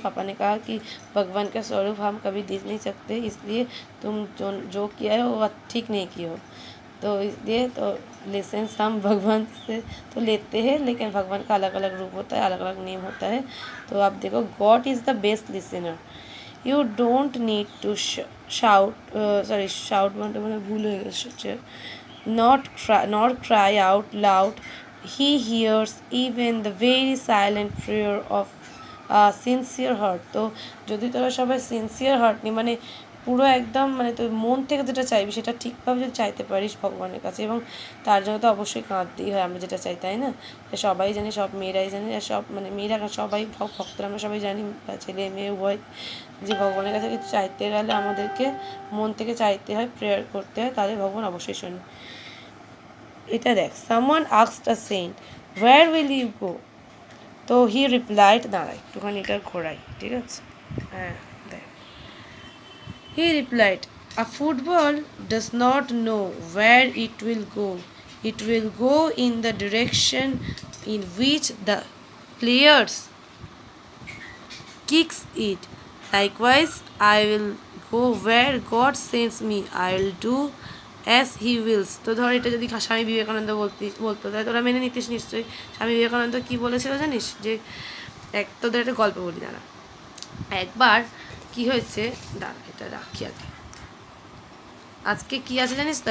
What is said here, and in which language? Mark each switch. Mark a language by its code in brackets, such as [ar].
[hi] पापा ने कहा कि भगवान का स्वरूप हम कभी देख नहीं सकते, इसलिए तुम जो किया है वो ठीक नहीं किया हो। तो इसलिए तो लेसेंस हम भगवान से तो लेते हैं, लेकिन भगवान का अलग अलग रूप होता है, अलग अलग नेम होता है। तो आप देखो, [en] God is the best listener. You don't need to shout [bn] মানে ভুল হয়ে গেছে, [en] not cry out loud. He hears even the very silent prayer of a sincere heart. [bn] তো যদি তোরা সবাই সিনসিয়ার হার্ট নিয়ে মানে পুরো একদম মানে তোর মন থেকে যেটা চাইবি সেটা ঠিকভাবে যদি চাইতে পারিস ভগবানের কাছে, এবং তার জন্য তো অবশ্যই কাঁদতেই হয়, আমরা যেটা চাই, তাই না? সবাই জানি, সব মেয়েরাই জানি, আর সব মানে মেয়েরা সবাই ভক্তরা আমরা সবাই জানি, ছেলে মেয়ে উভয়, যে ভগবানের কাছে কিছু চাইতে গেলে আমাদেরকে মন থেকে চাইতে হয়, প্রেয়ার করতে হয়, তাহলে ভগবান অবশ্যই শোনে। এটা দেখ, [en] Someone asked a saint, where will you go? তো he replied, [bn] দাঁড়া একটুখানি এটা ঘোরাই, ঠিক আছে? হ্যাঁ দেখ, [en] He replied, a football does not know where it will go, it will go in the direction in which the players kicks it. Likewise, I will go where God sends me. I will do as he wills. [bn] তো ধর এটা যদি স্বামী বিবেকানন্দ বলতো, তাই তোরা মেনে নিতিস নিশ্চয়ই। স্বামী বিবেকানন্দ কী বলেছিল জানিস? যে তোদের একটা গল্প বলি, দাঁড়া। একবার কি হয়েছে, দাঁড়া এটা রাখি আগে। আজকে কি আছে জানিস তো?